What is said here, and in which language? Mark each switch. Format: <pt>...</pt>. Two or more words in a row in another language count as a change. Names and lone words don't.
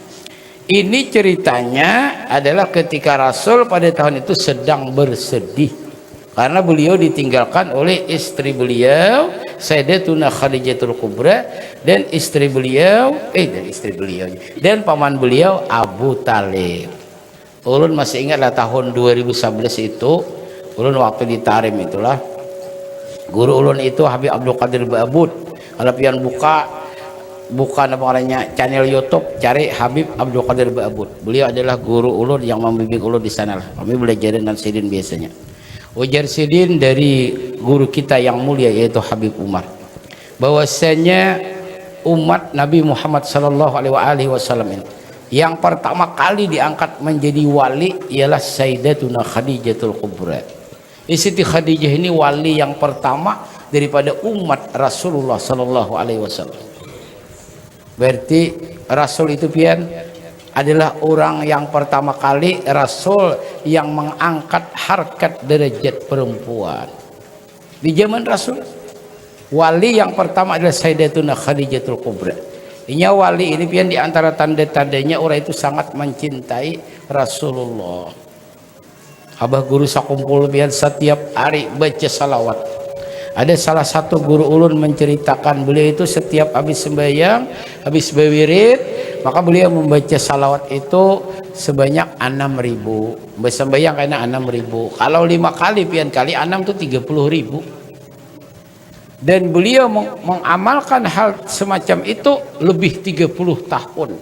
<id>Ini ceritanya adalah ketika Rasul pada tahun itu sedang bersedih karena beliau ditinggalkan oleh istri beliau Sayyidatuna Khadijatul Kubra dan dan paman beliau Abu Talib.</id> <bjn>Ulun masih ingatlah tahun 2011 itu ulun waktu di Tarim itulah guru ulun itu Habib Abdul Qadir Ba'abud. Kalau pian bukan apa namanya channel YouTube, cari Habib Abdul Qadir Ba'abud. Beliau adalah guru ulun yang membimbing ulun di sana. Kami belajarin dan sidin biasanya. Ujar sidin dari guru kita yang mulia yaitu Habib Umar.</bjn> <id>Bahwasanya umat Nabi Muhammad</id> <ar>صلى الله عليه وسلم</ar> <id>ini yang pertama kali diangkat menjadi wali ialah Sayyidatuna Khadijatul Kubra. Siti Khadijah ini wali yang pertama daripada umat Rasulullah</id> <ar>صلى الله عليه وسلم.</ar> <id>Berarti Rasul itu pian adalah orang yang pertama kali Rasul yang mengangkat harkat derajat perempuan di zaman Rasul. Wali yang pertama adalah Sayyidatuna Khadijatul Kubra. Ini wali ini pian di antara tanda-tandanya orang itu sangat mencintai Rasulullah.</id> <bjn>Abah guru sakumpul pian setiap hari baca salawat. Ada salah satu guru ulun menceritakan beliau itu setiap habis sembahyang, habis berwirid,</bjn> <id>maka beliau membaca salawat itu sebanyak 6.000. Bersembahyang karena 6.000. Kalau 5 kali pian kali 6 itu 30.000. Dan beliau mengamalkan hal semacam itu lebih 30 tahun.</id>